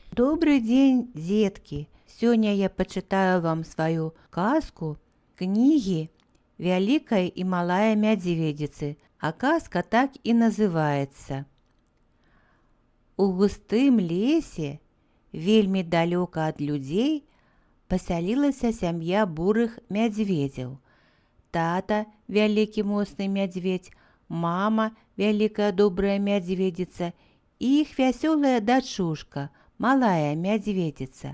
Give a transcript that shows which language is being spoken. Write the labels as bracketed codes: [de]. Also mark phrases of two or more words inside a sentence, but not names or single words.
[ru] Добрый день, детки! Сегодня я почитаю вам свою сказку книги «Великая и малая медведицы», а сказка так и называется. [be] У густым лесе, вельмі далёка ад людзей, пасялілася сям'я бурых мядзведзяў. Тата, вялікі моцны мядзведзь, мама, вялікая добрая мядзведзіца і іх вясёлая дачушка, малая мядзведзіца.